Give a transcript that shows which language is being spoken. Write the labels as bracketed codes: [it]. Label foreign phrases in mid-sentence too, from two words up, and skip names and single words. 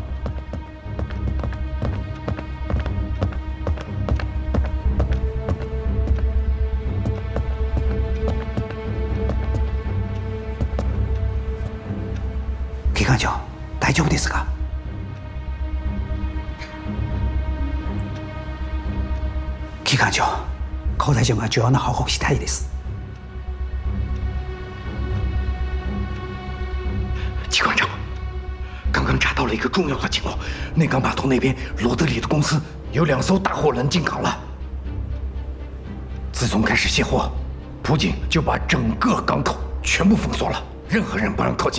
[ja] 機関長、大丈夫ですか？機関長、高台長が重要な報告したいです。 [zh] 机关长，刚刚查到了一个重要的情况，内港码头那边罗德里的公司有2艘大货轮进港了。自从开始卸货，普警就把整个港口全部封锁了，任何人不让靠近。